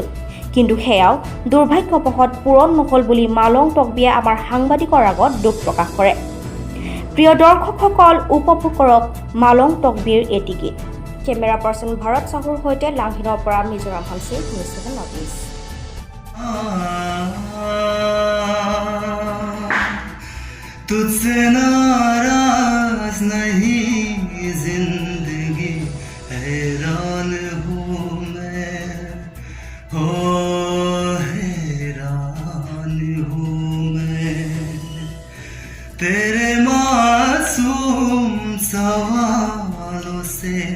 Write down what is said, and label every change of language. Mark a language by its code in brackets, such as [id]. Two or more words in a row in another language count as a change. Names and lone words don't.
[as] কিন্তু সেয়াও দুৰ্ভাগ্যবশত পূৰণ নহ'ল বুলি মালং টকবিয়ে আমাৰ সাংবাদিকৰ আগত দুখ প্ৰকাশ কৰে। প্ৰিয় দৰ্শকসকল, উপভোগ কৰক মালং টকবিৰ এটি গীত। কেমেৰা পাৰ্চন ভাৰত চাহুৰ সৈতে লাংহিনৰ পৰা মিজোৰাম হানছি, নিউজ 7 নৰ্থ ইষ্ট। [hi] तुझसे नाराज नहीं जिंदगी हैरान हूँ मैं, हो हैरान हूँ मैं तेरे मासूम सवालों से